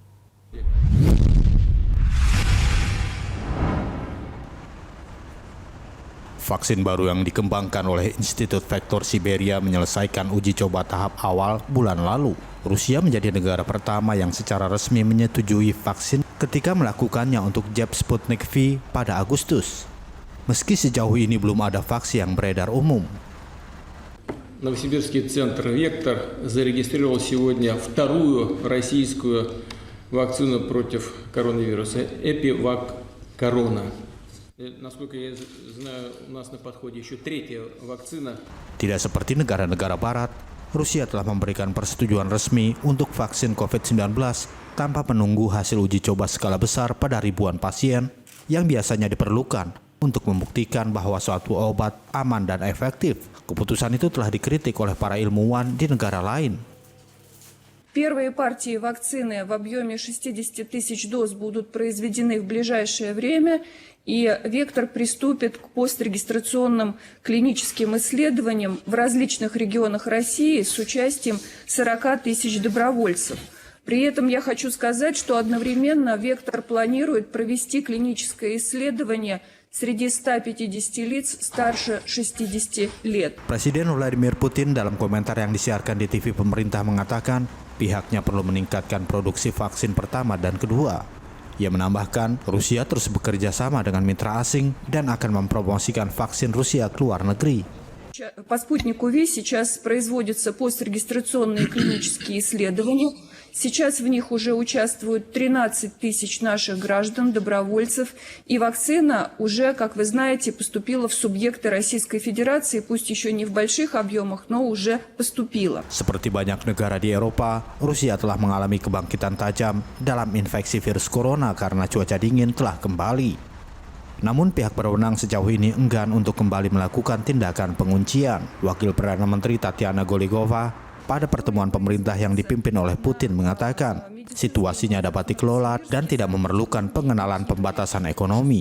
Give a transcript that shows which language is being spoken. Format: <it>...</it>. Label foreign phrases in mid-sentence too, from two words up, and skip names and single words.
<id>Vaksin baru yang dikembangkan oleh Institut Vektor Siberia menyelesaikan uji coba tahap awal bulan lalu. Rusia menjadi negara pertama yang secara resmi menyetujui vaksin ketika melakukannya untuk jab Sputnik V pada Agustus. Meski sejauh ini belum ada vaksin yang beredar umum.</id> <ru>Новосибирский центр «Вектор» зарегистрировал сегодня вторую российскую вакцину против коронавируса «Эпивак Корона». Насколько я знаю, у нас на подходе еще третья вакцина.</ru> <id>Tidak seperti negara-negara barat, Rusia telah memberikan persetujuan resmi untuk vaksin COVID-19 tanpa menunggu hasil uji coba skala besar pada ribuan pasien yang biasanya diperlukan untuk membuktikan bahwa suatu obat aman dan efektif. Keputusan itu telah dikritik oleh para ilmuwan di negara lain.</id> <ru>Первые партии вакцины в объеме 60 тысяч доз будут произведены в ближайшее время, и «Вектор» приступит к пострегистрационным клиническим исследованиям в различных регионах России с участием 40 тысяч добровольцев. При этом я хочу сказать, что одновременно «Вектор» планирует провести клиническое исследование среди 150 лиц старше 60 лет.</ru> <id>Presiden Vladimir Putin dalam komentar yang disiarkan di TV pemerintah mengatakan pihaknya perlu meningkatkan produksi vaksin pertama dan kedua. Ia menambahkan Rusia terus bekerja sama dengan mitra asing dan akan mempromosikan vaksin Rusia ke luar negeri.</id> <ru>По спутнику V сейчас производятся пострегистрационные клинические исследования. Сейчас в них уже участвуют 13 тысяч наших граждан, добровольцев, и вакцина уже, как вы знаете, поступила в субъекты Российской Федерации, пусть еще не в больших объемах, но уже поступила.</ru> <id>Seperti banyak negara di Eropa, Rusia telah mengalami kebangkitan tajam dalam infeksi virus corona karena cuaca dingin telah kembali. Namun pihak berwenang sejauh ini enggan untuk kembali melakukan tindakan penguncian. Wakil Perdana Menteri Tatiana Goligova pada pertemuan pemerintah yang dipimpin oleh Putin mengatakan situasinya dapat dikelola dan tidak memerlukan pengenalan pembatasan ekonomi.</id>